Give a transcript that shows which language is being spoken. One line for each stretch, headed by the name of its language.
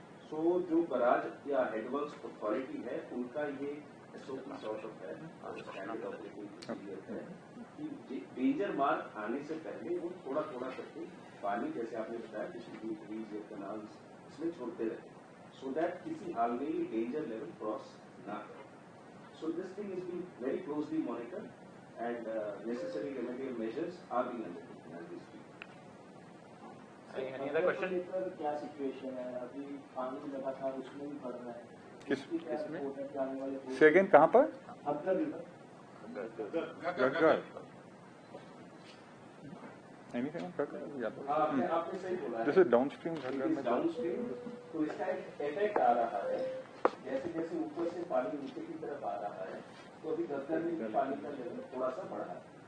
Hindi: सो जो बराज या headworks authority है उनका ये एसओपी सॉर्ट ऑफ है, स्टैंडर्ड ऑपरेटिंग प्रोसीजर है कि डेंजर मार्क आने से पहले वो थोड़ा थोड़ा करके पानी, जैसे आपने बताया डिस्ट्रीब्यूटरीज या कैनाल्स, इसमें छोड़ते रहते हैं सो दैट किसी हाल में ये डेंजर लेवल क्रॉस ना करे।
English: So this thing is being very closely monitored and necessary remedial measures are being undertaken as we speak. Any other question?
Hindi: क्या सिचुएशन है अभी? पानी लगातार उसमें भी बढ़ रहा है, किसमें? आने वाले से अगेन कहाँ पर? अगर गग्गर।
English: Anything on Ghaggar?
Hindi: आपने सही बोला है।
English: This is downstream Ghaggar में।
Hindi: डाउनस्ट्रीम, तो इसका एक इफेक्ट आ रहा है, जैसे जैसे ऊपर से पानी नीचे की तरफ आ रहा है तो अभी गग्गर में भी पानी का लेवल थोड़ा सा बढ़ा है।